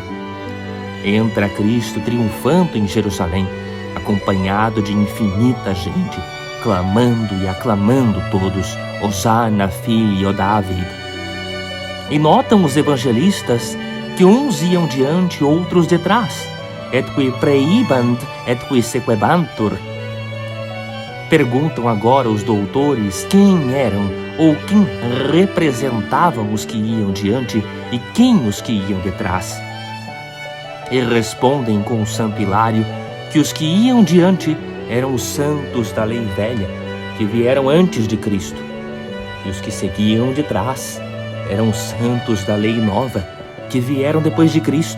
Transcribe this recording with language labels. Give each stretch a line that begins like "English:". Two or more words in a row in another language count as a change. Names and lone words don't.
Portuguese: Entra Cristo triunfante em Jerusalém, acompanhado de infinita gente, clamando e aclamando todos, Hosana, filho David. E notam os evangelistas que uns iam diante, outros detrás,
Latin: et qui preibant, et qui sequebantur.
Portuguese: Perguntam agora os doutores quem eram ou quem representavam os que iam diante e quem os que iam detrás. E respondem com o Santo Hilário que os que iam diante eram os santos da lei velha, que vieram antes de Cristo, e os que seguiam de trás eram os santos da lei nova que vieram depois de Cristo.